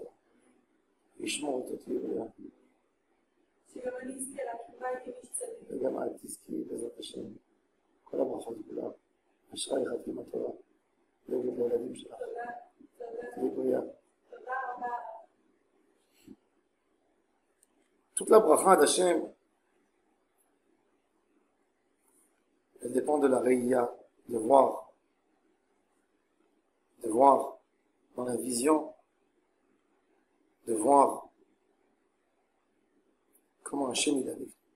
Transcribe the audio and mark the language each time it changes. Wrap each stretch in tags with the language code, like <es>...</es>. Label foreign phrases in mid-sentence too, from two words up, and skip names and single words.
<he>ישמור אותו, תהיו בריאה. שגם אני אזכה להקים בית עם איש צדיק. וגם את תזכי בעזרת השם. כל הברכות כולם. אשרי חתימה טובה. להגיד לילדים שלך. תודה, תודה. תהיי בריאה. תודה רבה.</he> <fr>Toute la bracha d'Hachem, elle dépend de la réia, de voir dans la vision, de voir comment Hachem il a vécu.</fr>